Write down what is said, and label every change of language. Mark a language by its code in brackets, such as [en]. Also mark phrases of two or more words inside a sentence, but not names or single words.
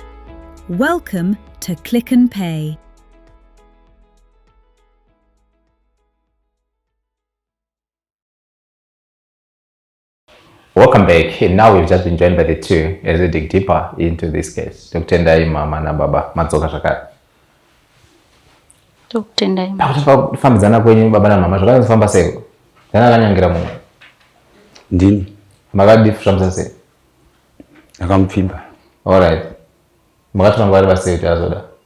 [en] Welcome to Click and Pay. Welcome back. Now we've just been joined by the two as we dig deeper into this case. Dr. Ndai, [sn] mama na baba, matsoka zvakare. Dr. Ndai. Pakufambidzana kwenyu baba na mama zvakazofamba sei? Ndana akanyangira mumwe. Ndini. Makadifushamisa sei? Akamupfimba. [en] All right. [sn] Makatora nguva yareba sei kuti azoda?